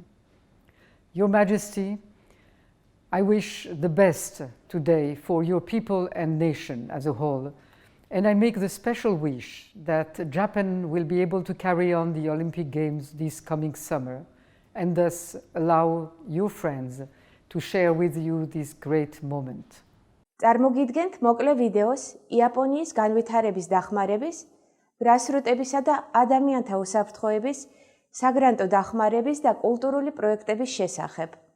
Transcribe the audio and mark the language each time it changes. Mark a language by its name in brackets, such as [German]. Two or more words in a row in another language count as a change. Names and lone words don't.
[English] Your Majesty, I wish the best today for your people and nation as a whole, and I make the special wish that Japan will be able to carry on the Olympic Games this coming summer and thus allow your friends to share with you this great moment. [Georgian] წარმოგიდგენთ მოკლე ვიდეოს იაპონიის განვითარების დახმარების, გრასრუტებისა და ადამიანთა უსაფრთხოების, საგრანტო დახმარების და კულტურული პროექტების შესახებ.